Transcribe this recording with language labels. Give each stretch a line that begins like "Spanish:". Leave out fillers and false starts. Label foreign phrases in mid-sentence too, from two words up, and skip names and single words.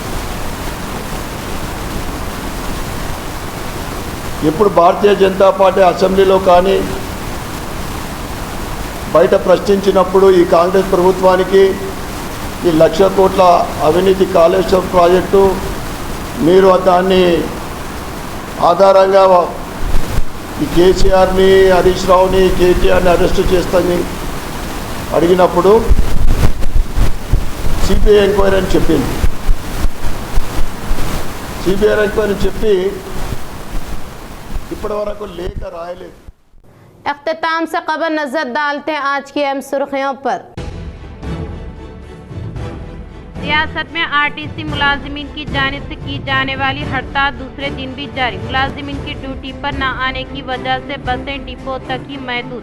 Telugu: ఎప్పుడు భారతీయ జనతా పార్టీ అసెంబ్లీలో కానీ బయట ప్రశ్నించినప్పుడు ఈ కాంగ్రెస్ ప్రభుత్వానికి ఈ 1,00,000 కోట్ల అవినీతి కాళేశ్వరం ప్రాజెక్టు మీరు దాన్ని ఆధారంగా ఈ కేసీఆర్ని హరీష్ రావుని కేటీఆర్ని అరెస్ట్ చేస్తామని అడిగినప్పుడు
English: CBI enquiry
Telugu: అని చెప్పింది।
English: CBI enquiry
Telugu: చెప్పి ఇప్పటి వరకు లేఖ రాయలేదు।
Urdu: اختتام سے قبل نظر ڈالتے ہیں آج کی اہم سرخیوں پر۔ ریاست میں RTC ملازمین کی جانب سے کی جانے والی ہڑتال دوسرے دن بھی جاری. ملازمین کی ڈیوٹی پر نہ آنے کی وجہ سے بسیں ڈپو تک ہی محدود.